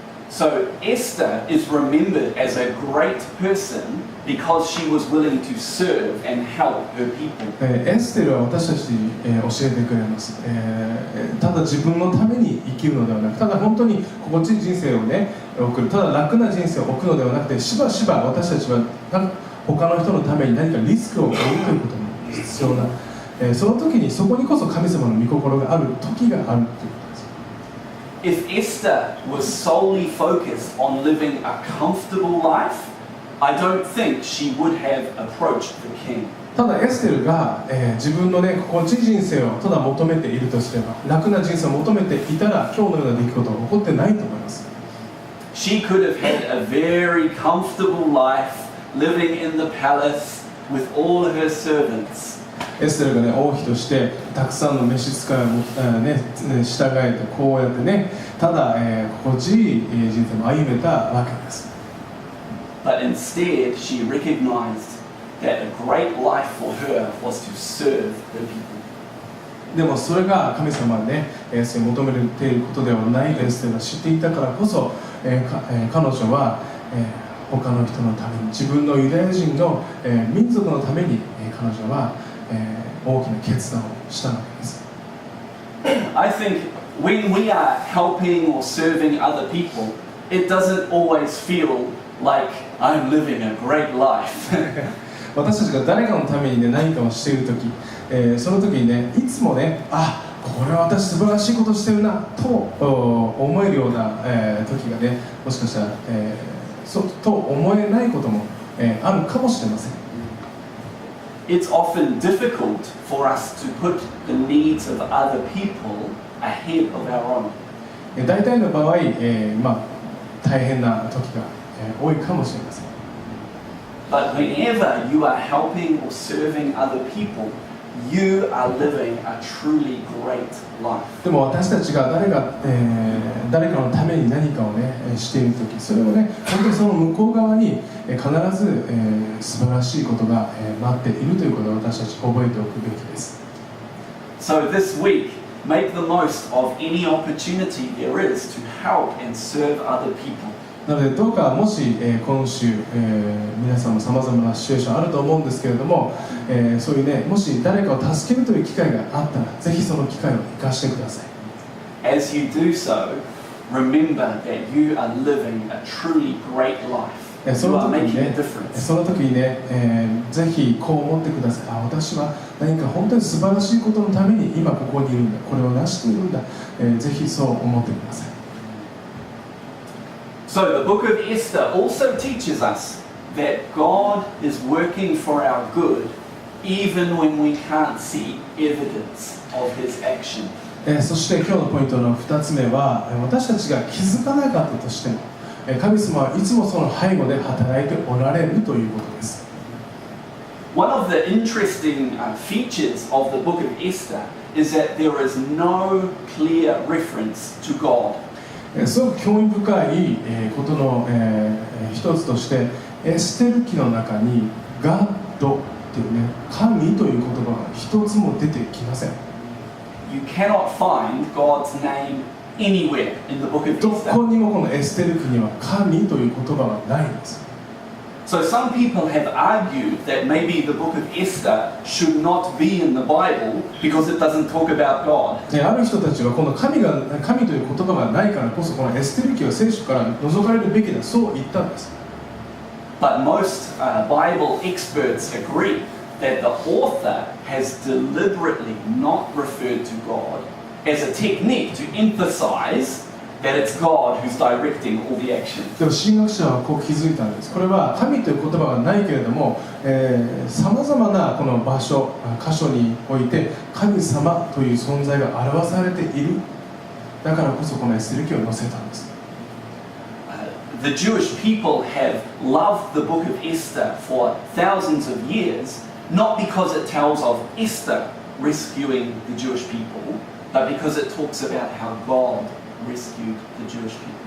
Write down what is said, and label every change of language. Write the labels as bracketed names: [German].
[English] So Esther is remembered as a great person because she was willing to serve and help her people. [Japanese] エステルは私たちに教えてくれます。ただ自分のために生きるのではなく、ただ本当に心地いい人生をね送る、ただ楽な人生を送るのではなくて、しばしば私たちは他の人のために何かリスクを負うということも必要な、その時にそこにこそ神様の御心がある時があるということです。 [English] If Esther was solely focused on living a comfortable life, I don't think she would have approached the king. [Japanese] ただエステルが、自分のね心地いい人生をただ求めているとすれば、楽な人生を求めていたら今日のような出来事は起こってないと思います。 [English] She could have had a very comfortable life, living in the palace with all her servants. [Japanese] エステルがね、王妃としてたくさんの召使いを従えてこうやってね、ただ、心地いい人生を歩めたわけです。 [English] But instead, she recognized that a great life for her was to serve the people. [Japanese] でもそれが神様がね、求めていることではないとエステルが知っていたからこそ、彼女は、他の人のために、自分のユダヤ人の、民族のために、彼女は大きな決断をしたわけです。 [English] I think when we are helping or serving other people, it doesn't always feel like I'm living a great life. [Japanese] 私たちが誰かのためにね、何かをしているとき、その時にね、いつもね、これは私素晴らしいことをしてるなと思えるような、時がね、もしかしたら、と思えないことも、あるかもしれません。 [English] It's often difficult for us to put the needs of other people ahead of our own. [Japanese] 大体の場合、大変な時が、多いかもしれません。 [English] But whenever you are helping or serving other people, you are living a truly great life. [Japanese] でも私たちが誰かのために何かをねしている時、それをね本当にその向こう側に必ず素晴らしいことが待っているということを私たち覚えておくべきです。 [English] So this week, make the most of any opportunity there is to help and serve other people. [Japanese] なのでどうかもし、今週、皆さんもさまざまなシチュエーションあると思うんですけれども、そういうねもし誰かを助けるという機会があったらぜひその機会を生かしてください。 [English] As you do so, remember that you are living a truly great life. [Japanese] そ [English] You [Japanese] の [English] are [Japanese] 時に [English] making a [Japanese] ね [English] difference. [Japanese] その時にね、ぜひこう思ってください。私は何か本当に素晴らしいことのために今ここにいるんだ、これを成しているんだ、ぜひそう思ってください。 [English] So the book of Esther also teaches us that God is working for our good even when we can't see evidence of His action. [Japanese] そして今日のポイントの2つ目は、私たちが気づかなかったとしても神様はいつもその背後で働いておられるということです。 [English] One of the interesting features of the book of Esther is that there is no clear reference to God. [Japanese] すごく興味深いことの一つとしてエステル記の中にガッドっていうね神という言葉が一つも出てきません。 [English] You cannot find God's name anywhere in the book of [Japanese] ど [English] Esther. [Japanese] こにもこのエステル記には神という言葉はないんです。 [English] So some people have argued that maybe the book of Esther should not be in the Bible because it doesn't talk about God. [Japanese] ある人たちはこの神という言葉がないからこそこのエステル記は聖書から除かれるべきだそう言ったんです。 [English] But most Bible experts agree that the author has deliberately not referred to God as a technique to emphasize that it's God who's directing all the action. [Japanese] でも神学者はこう気づいたんです。これは神という言葉がないけれども、さまざまなこの場所、箇所において神様という存在が表されている。だからこそこのエステル記を載せたんです。 [English] The Jewish people have loved the book of Esther for thousands of years, not because it tells of Esther rescuing the Jewish people, but because it talks about how God rescued the Jewish people.